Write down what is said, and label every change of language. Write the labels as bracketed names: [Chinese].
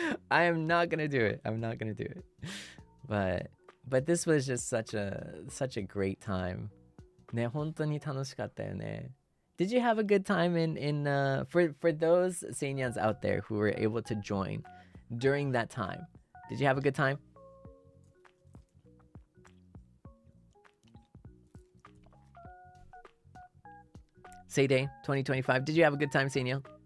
[English] I am not gonna do it. I'm not gonna do it. But this was just such a great time. [Japanese] ね、本当に楽しかったよね。 [English] Did you have a good time for those Seinyans out there who were able to join during that time? Did you have a good time? Seiday 2025. Did you have a good time, Seinyan?